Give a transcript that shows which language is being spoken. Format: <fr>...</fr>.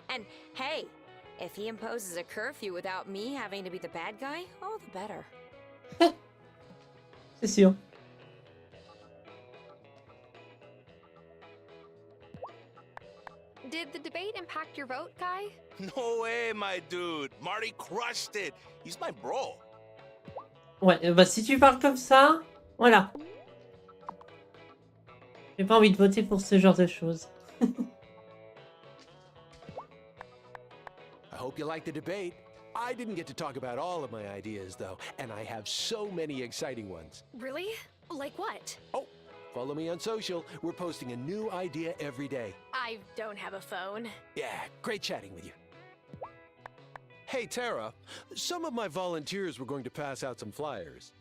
<en>And hey, if he imposes a curfew without me having to be the bad guy, all the better.</en> <fr>C'est sûr.</fr> <en>Did the debate impact your vote, Kai? No way, my dude. Marty crushed it. He's my bro.</en> <fr>Ouais, bah si tu parles comme ça, voilà. J'ai pas envie de voter pour ce genre de choses.</fr> <en>I hope you liked the debate. I didn't get to talk about all of my ideas, though, and I have so many exciting ones. Really? Like what? Oh, follow me on social. We're posting a new idea every day. I don't have a phone. Yeah, great chatting with you. Hey, Tara, some of my volunteers were going to pass out some flyers.</en>